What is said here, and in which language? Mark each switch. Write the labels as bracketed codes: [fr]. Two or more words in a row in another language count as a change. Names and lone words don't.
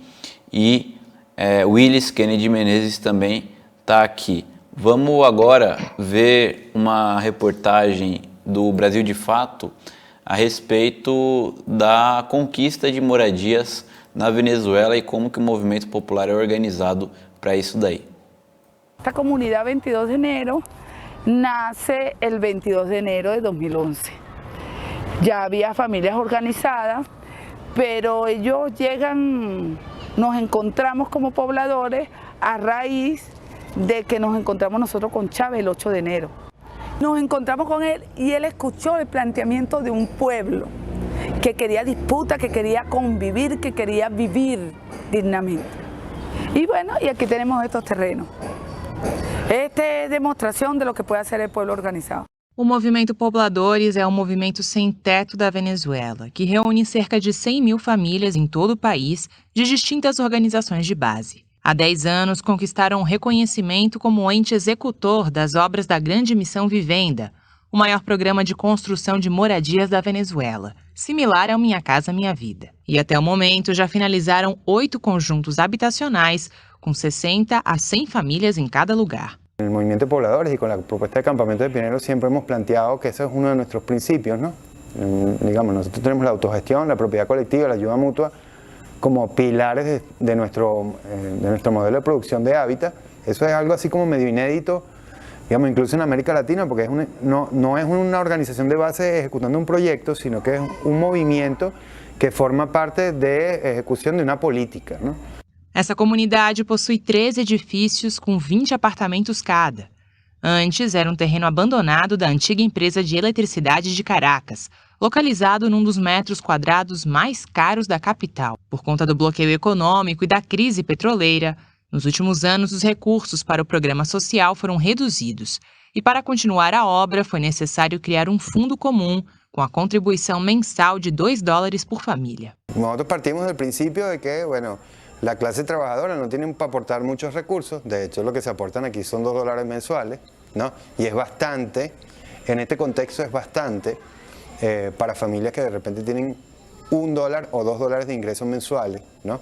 [pt] E Willis Kennedy Menezes também está aqui. Vamos agora ver uma reportagem do Brasil de Fato a respeito da conquista de moradias na Venezuela e como que o movimento popular é organizado para isso daí. [es] Esta comunidad 22 de enero nace el 22 de enero de 2011. Ya había familias organizadas, pero ellos llegan, nos encontramos como pobladores a raíz de que nos encontramos nosotros con Chávez el 8 de enero. Nos encontramos con él y él escuchó el planteamiento de un pueblo que quería disputa, que quería convivir, que quería vivir dignamente. Y bueno, y aquí tenemos estos terrenos. [pt] Esta é demonstração de [es] lo que [pt] pode ser o povo organizado. O Movimento Pobladores é um movimento sem teto da Venezuela, que reúne cerca de 100 mil famílias em todo o país de distintas organizações de base. Há 10 anos, conquistaram um reconhecimento como ente executor das obras da Grande Missão Vivenda, o maior programa de construção de moradias da Venezuela, similar ao Minha Casa Minha Vida. E até o momento já finalizaram 8 conjuntos habitacionais, com 60 a 100 famílias em cada lugar. [es] En el Movimiento de Pobladores y con la propuesta de Campamento de Pioneros siempre hemos planteado que ese es uno de nuestros principios, ¿no? Digamos, nosotros tenemos la autogestión, la propiedad colectiva, la ayuda mutua como pilares de nuestro modelo de producción de hábitat. Eso es algo así como medio inédito, digamos, incluso en América Latina, porque no es una organización de base ejecutando un proyecto, sino que es un movimiento que forma parte de ejecución de una política, ¿no? [pt] Essa comunidade possui 3 edifícios com 20 apartamentos cada. Antes, era um terreno abandonado da antiga empresa de eletricidade de Caracas, localizado num dos metros quadrados mais caros da capital. Por conta do bloqueio econômico e da crise petroleira, nos últimos anos os recursos para o programa social foram reduzidos e para continuar a obra foi necessário criar um fundo comum com a contribuição mensal de $2 por família. [es] Nosotros partimos del principio de que, bueno, la clase trabajadora no tiene para aportar muchos recursos, de hecho lo que se aportan aquí son $2 mensuales, ¿no? Y es bastante, en este contexto es bastante para familias que de repente tienen $1 o $2 de ingresos mensuales, ¿no?